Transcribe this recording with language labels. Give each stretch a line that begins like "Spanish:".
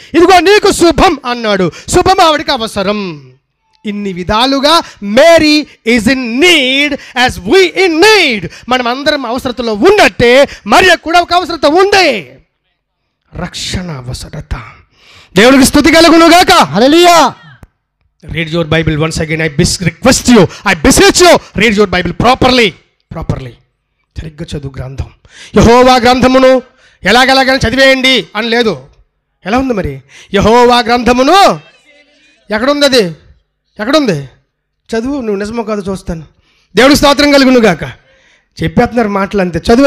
Telugu: ఇదిగో నీకు శుభం అన్నాడు. శుభం ఆవిడకి అవసరం. ఇన్ని విధాలుగా
English: Mary is in need as we in need.
Telugu: మనం అందరం అవసరతలో ఉన్నట్టే మరియకు కూడా ఒక అవసరత ఉంది, రక్షణ అవసరత. దేవునికి స్తుతి కలుగునుగాక. హల్లెలూయా.
English: Read your Bible once again. I request you, I beseech you, read your Bible properly.
Telugu: సరిగ్గా చదువు గ్రంథం. యెహోవా గ్రంథమును ఎలాగెలాగని చదివేయండి అని లేదు. ఎలా ఉంది మరి? యెహోవా గ్రంథమును ఎక్కడుంది? అది ఎక్కడుంది? చదువు. నువ్వు నిజమో కాదు చూస్తాను. దేవుడికి స్తోత్రం కలుగునుగాక. చెప్పేస్తున్నారు మాటలు అంతే. చదువు.